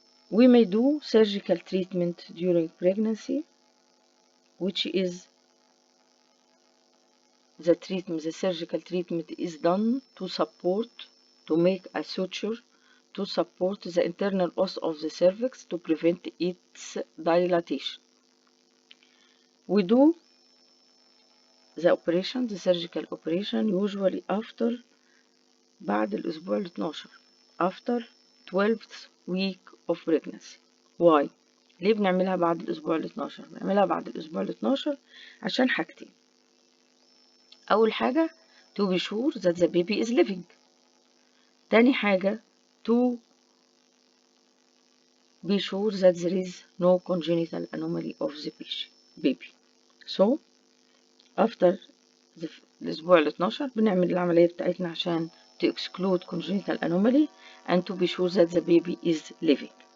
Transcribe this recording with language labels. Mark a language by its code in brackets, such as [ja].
[en] We may do surgical treatment during pregnancy, which is the surgical treatment is done to make a suture to support the internal os of the cervix to prevent its dilatation. We do the surgical operation usually [ar] بعد الأسبوع ال 12 [en] after 12th week of pregnancy. Why؟ [ar] ليه بنعملها بعد الأسبوع ال 12؟ بنعملها بعد الأسبوع ال 12 عشان حاجتين. أول حاجة [en] to be sure that the baby is living. [ar] تاني حاجة [en] to be sure that there is no congenital anomaly of the baby. So after [ar] الأسبوع ال 12 بنعمل العملية بتاعتنا عشان [en] to exclude congenital anomaly and to be sure that the baby is living.